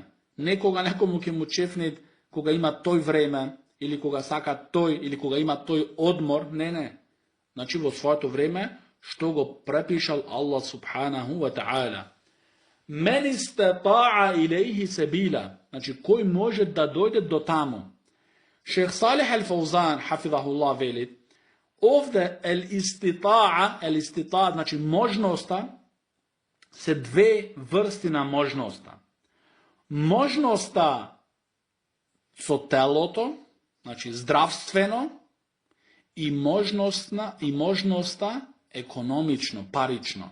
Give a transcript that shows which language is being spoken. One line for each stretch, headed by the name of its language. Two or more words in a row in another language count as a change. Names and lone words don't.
Macedonian: Некога некому ќе му чефне кога има тој време или кога сака тој или кога има тој одмор, не. Значи во своето време што го препишал Аллах
Arabic: سبحانه وتعالى. من استطاع إليه سبيلا.
Macedonian: Значи кој може да дојде до таму. Шейх Салих ал-Фаузан хафизахуллах вели, овде el-istita'a, значи можноста, се две врсти на можноста. Можноста со телото, значи здравствено, и можноста економично, парично.